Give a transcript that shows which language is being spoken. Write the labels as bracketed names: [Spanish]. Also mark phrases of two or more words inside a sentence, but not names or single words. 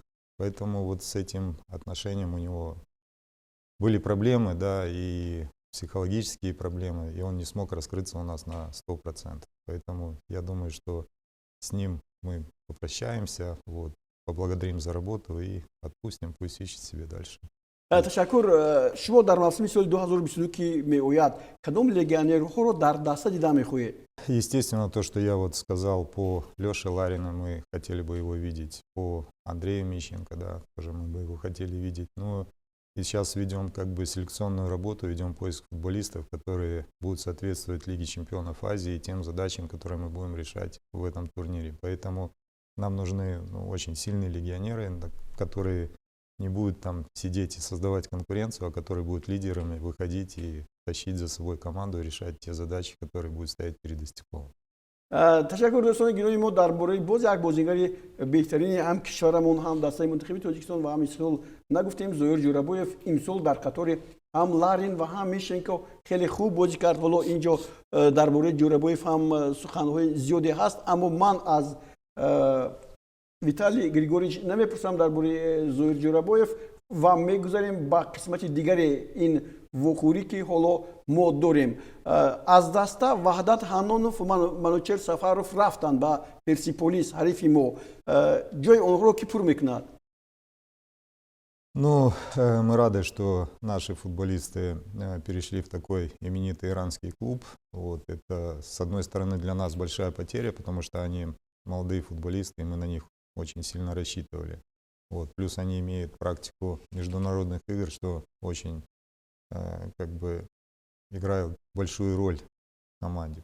[Russian] Поэтому вот с этим отношением у него были проблемы, да, и психологические проблемы, и он не смог раскрыться у нас на 100%. Поэтому я думаю, что с ним мы попрощаемся, вот, поблагодарим за работу и отпустим, пусть ищет себе дальше. [Tajik] ташаккур. Шумо дар мавсими соли 2022 ки меояд кадом легионерҳоро дар даста дида мехоҳед? [Russian] Естественно, то, что я вот сказал по Леше Ларину, мы хотели бы его видеть, по Андрею Мищенко, да, тоже мы бы его хотели видеть. Но и сейчас ведем как бы селекционную работу, ведем поиск футболистов, которые будут соответствовать Лиге чемпионов Азии и тем задачам, которые мы будем решать в этом турнире. Поэтому нам нужны очень сильные легионеры, которые не будут там сидеть и создавать конкуренцию, а которые будут лидерами выходить и тащить за собой команду и решать те задачи, которые будут стоять перед Истекловым. [Tajik] ташаккур дӯстони гирои мо дар бораи боз як бозингари беҳтарини ҳам кишварамон ҳам дастаи мунтахаби тоҷикистон ва ҳам истиқлол нагуфтем Зоир Ҷӯрабоев имсол дар қатори ҳам Ларин ва ҳам Мишенко хеле хуб бозӣ кард. ҳоло инҷо дар бораи Ҷӯрабоев ҳам суханҳои зиёде ҳаст, аммо ман аз Виталий Григорьевич намепурсам дар бораи Зоир Ҷӯрабоев ва мегузарем ба қисмати дигаре ин вуқӯрӣ ки ҳоло мо дорем. Аз даста Ваҳдат Ҳанонов ва Манучер Сафаров рафтанд ба Персиполис, ҳарифи мо. ҷои онҳоро ки пур мекунад? [Russian] Ну, мы рады, что наши футболисты перешли в такой именитый иранский клуб. Вот, это, с одной стороны, для нас большая потеря, потому что они молодые футболисты, и мы на них очень сильно рассчитывали. Вот, плюс они имеют практику международных игр, что очень как бы играет большую роль в команде.